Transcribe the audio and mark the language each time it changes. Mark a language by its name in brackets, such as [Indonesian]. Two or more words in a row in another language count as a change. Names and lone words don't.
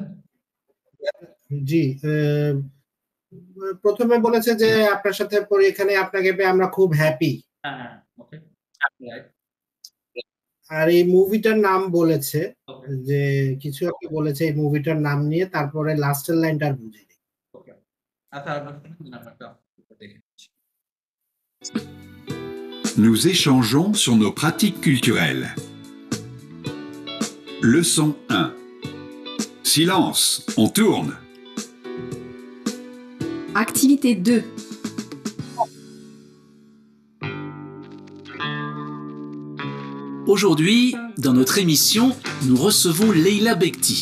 [Bangla] জি, প্রথমে বলেছে যে আপনার সাথে পরে এখানে আপনাকে পেয়ে আমরা খুব হ্যাপি। হ্যাঁ, ওকে। রাইট। আর এই মুভিটার নাম বলেছে, ওকে। যে কিছু একটা বলেছে এই মুভিটার নাম নিয়ে, তারপরে লাস্টের লাইনটা আর বুঝিনি। ওকে। আচ্ছা, আমরা দেখে নিচ্ছি। [French] Nous échangeons sur nos pratiques culturelles. Leçon 1. Silence, on tourne. Activité 2. Aujourd'hui, dans notre émission, nous recevons Leila Bekti.